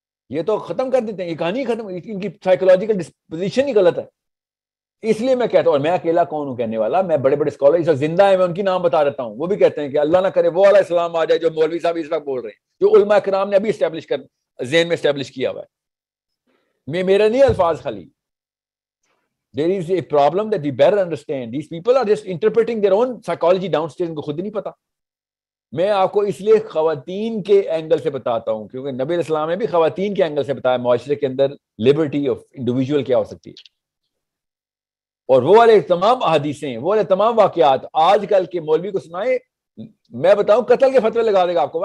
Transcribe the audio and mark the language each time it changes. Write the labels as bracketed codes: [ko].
[ur] یہ تو ختم کر دیتے ہیں, یہ کہانی ختم, ان کی سائیکولوجیکل ڈسپوزیشن ہی غلط ہے. اس لیے میں کہتا ہوں, اور میں اکیلا کون ہوں کہنے والا, میں بڑے بڑے اسکالر زندہ ہیں, میں ان کی نام بتا دیتا ہوں, وہ بھی کہتے ہیں کہ اللہ نہ کرے وہ والا اسلام آ جائے جو مولوی صاحب اس وقت بول رہے ہیں, جو علماء کرام نے ابھی اسٹیبلش کر ذہن میں اسٹیبلش کیا ہوا ہے. میرا نہیں الفاظ خالی. [en] There is a problem that we better understand. These people are just interpreting their own psychology downstairs, [ur] ان کو خود ہی نہیں پتا. میں آپ کو اس لیے خواتین کے اینگل سے بتاتا ہوں کیونکہ نبی علیہ السلام نے بھی خواتین کے اینگل سے بتایا معاشرے کے اندر لبرٹی آف انڈیویجول کیا ہو سکتی ہے. اور وہ والے تمام احادیثیں, وہ والے تمام واقعات آج کل کے مولوی کو سنائے, میں بتاؤں قتل کے فتوے لگا دے گا آپ کو.